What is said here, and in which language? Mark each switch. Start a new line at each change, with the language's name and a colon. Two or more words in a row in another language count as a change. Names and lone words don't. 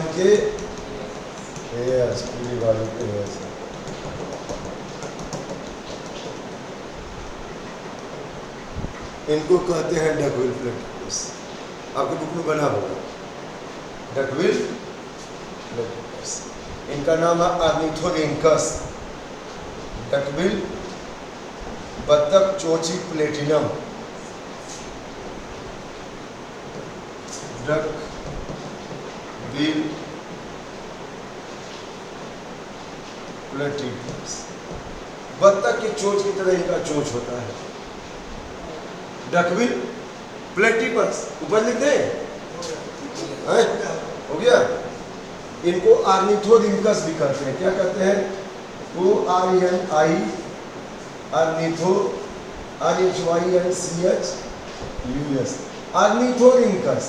Hindi: इनके हेयर्स, पूरी बॉडी पे हेयर्स है। इनको कहते हैं
English: duck-billed platypus.
Hindi: आपके बुक में बना होगा
English: duck-billed platypus.
Hindi: इनका नाम है ऑर्निथोरिंकस। डकविल बत्तख चोची प्लेटिनम,
English: duck-billed platypus.
Hindi: बत्तख की चोंच की तरह इनका चोंच होता है।
English: duck-billed platypus,
Hindi: ऊपर लिख दे, हो गया। इनको ऑर्निथोरिंकस भी कहते हैं। क्या कहते हैं? ORNI, ऑर्निथो, RHYNCHUS, ऑर्निथोरिंकस।